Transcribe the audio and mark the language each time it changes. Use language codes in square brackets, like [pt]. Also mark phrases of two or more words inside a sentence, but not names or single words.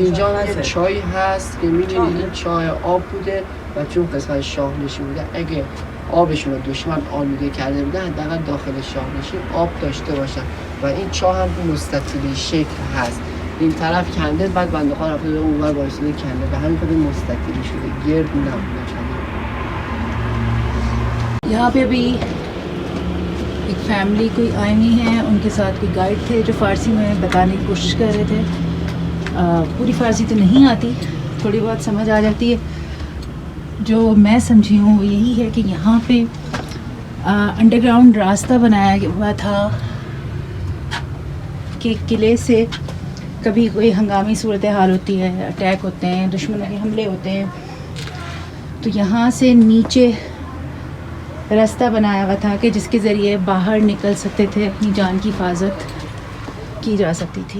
[fa] اینجا یه چای هست که می‌بینید این چای آب بوده و چون قسمت شاهنشین بوده، اگه آبشون رو دشمن آلوده کرده بودن حداقل داخل شاهنشین آب داشته باشن و این چاه هم مستطیلی شکل هست. این طرف کنده، بعد بنده خدا رفته اونور وایساده کنده، به همین خاطر مستطیلی شده، گرد نبوده چنان. [hi] यहाँ पे भी एक फैमिली कोई आई हुई हैं, उनके साथ कोई गाइड थे जो फ़ारसी में बताने की कोशिश कर रहे थे। पूरी फ़ारसी तो नहीं आती, थोड़ी बहुत समझ आ जाती है। जो मैं समझी हूँ वो यही है कि यहाँ पे अंडरग्राउंड रास्ता बनाया हुआ था कि किले से कभी कोई हंगामी सूरत हाल होती है, अटैक होते हैं, दुश्मनों के हमले होते हैं, तो यहाँ से नीचे रास्ता बनाया हुआ था कि जिसके ज़रिए बाहर निकल सकते थे, अपनी जान की हिफाजत की जा सकती थी।